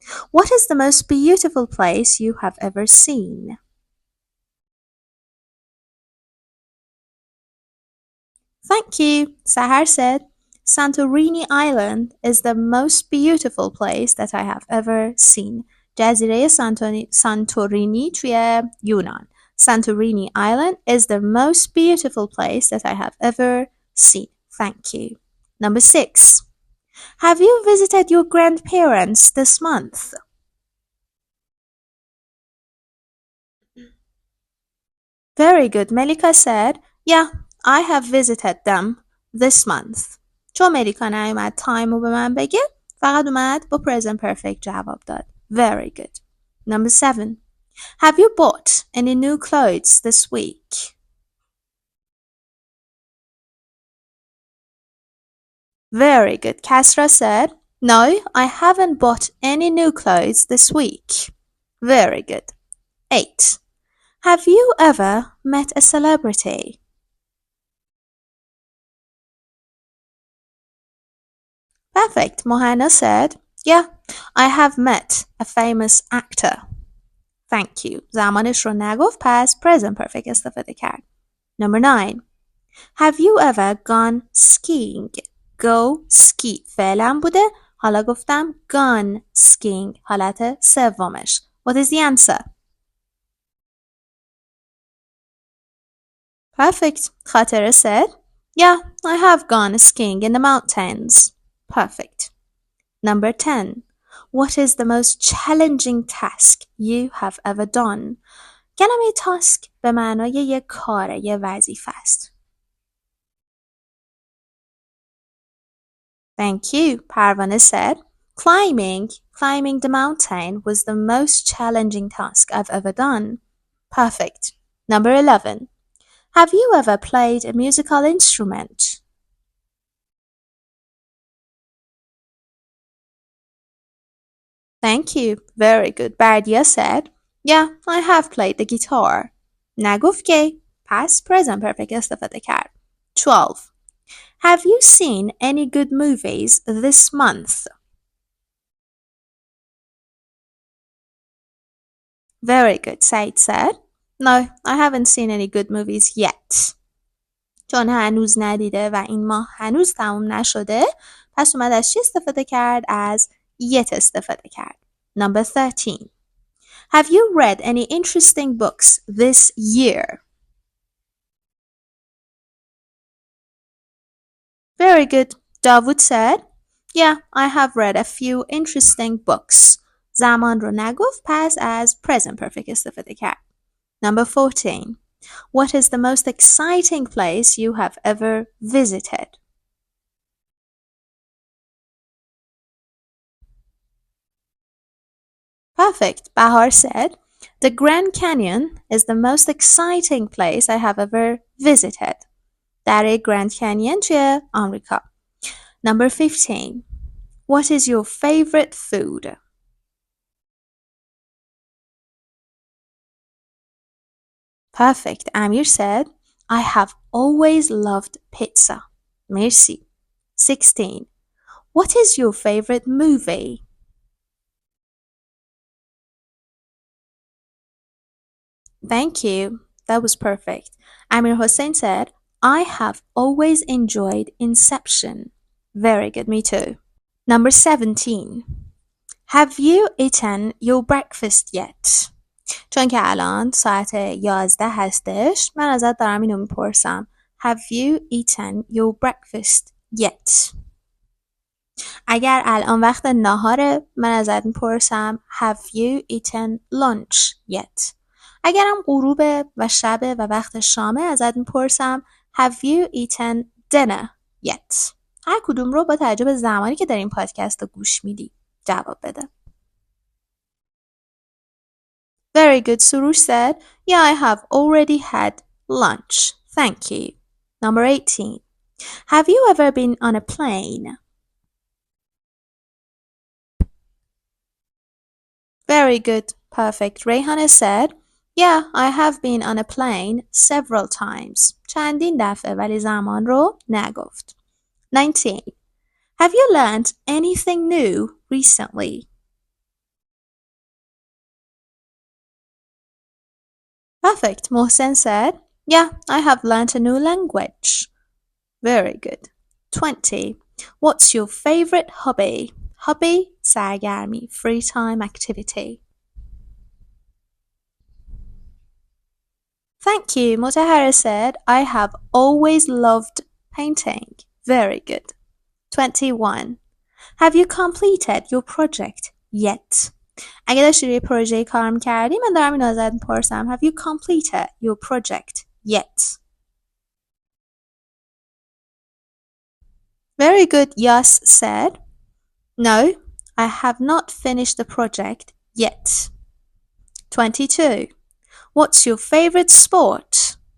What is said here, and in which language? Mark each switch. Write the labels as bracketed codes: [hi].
[en] What is the most beautiful place you have ever seen? Thank you. Sahar said, Santorini Island is the most beautiful place that I have ever seen. [fa] جزیره سانتورینی توی یونان. [en] Santorini Island is the most beautiful place that I have ever seen. Thank you. Number 6. Have you visited your grandparents this month? Very good. Melika said, yeah, I have visited them this month. [fa] چون ملیکا نیومد تایم رو به من بگه، فقط اومد با present perfect جواب داد. [en] Very good. Number 7. Have you bought any new clothes this week? Very good. Kasra said, no, I haven't bought any new clothes this week. Very good. 8. Have you ever met a celebrity? Perfect. Mohana said, yeah, I have met a famous actor. Thank you. [fa] زمانش رو نگفت پس present perfect استفاده کرد. [en] Number 9. Have you ever gone skiing? Go ski [fa] فعلا بوده. حالا گفتم [en] gone skiing [fa] حالت سومش. [en] What is the answer? Perfect. خاطره said, yeah, I have gone skiing in the mountains. Perfect. Number 10. What is the most challenging task you have ever done? [fa] کلمه تاسک به معنای یک کاره، یک وظیفه است. [en] Thank you. پروانه said, climbing the mountain was the most challenging task I've ever done. Perfect. Number 11. Have you ever played a musical instrument? Thank you. Very good. Bardia said, yeah, I have played the guitar. [fa] نگفت که پس present perfect استفاده کرد. [en] 12. Have you seen any good movies this month? Very good. Said said, no, I haven't seen any good movies yet. [fa] چون هنوز ندیده و این ماه هنوز تموم نشده پس اومد از چی استفاده کرد؟ از yet استفاده کرد. [en] Number 13. Have you read any interesting books this year? Very good. Davud said, yeah, I have read a few interesting books. [fa] زمان رو نگفت پس از present perfect استفاده کرد. [en] Number 14. What is the most exciting place you have ever visited? Perfect. Bahar said, the Grand Canyon is the most exciting place I have ever visited. [fa] دره Grand Canyon توی آمریکا. [en] Number 15. What is your favorite food? Perfect. Amir said, I have always loved pizza. Merci. 16. What is your favorite movie? Thank you. That was perfect. Amir Hossein said, I have always enjoyed Inception. Very good. Me too. Number 17. Have you eaten your breakfast yet? [fa] چون که الان ساعت 11 هستش من ازت دارم اینو میپرسم. [en] Have you eaten your breakfast yet? [fa] اگر الان وقت ناهاره من ازت میپرسم [en] Have you eaten lunch yet? [fa] اگرم غروبه و شبه و وقت شامه ازت میپرسم [en] Have you eaten dinner yet? [fa] هر کدوم رو با توجه به زمانی که داریم پادکست رو گوش میدی جواب بده. [en] Very good. Surush said, yeah, I have already had lunch. Thank you. Number 18. Have you ever been on a plane? Very good. Perfect. Rehana said, yeah, I have been on a plane several times. [fa] چندین دفعه ولی زمان رو نگفت. [en] 19. Have you learned anything new recently? Perfect. Mohsen said, yeah, I have learned a new language. Very good. 20. What's your favorite hobby? Hobby, [fa] سرگرمی, [en] free time activity. Thank you. Mutahara said, I have always loved painting. Very good. 21. Have you completed your project yet? [fa] اگه داشتی روی پروژه کار می‌کردی من دارم اینو ازت می‌پرسم [en] Have you completed your project yet? Very good. Yas said, no, I have not finished the project yet. 22. What's your favorite sport?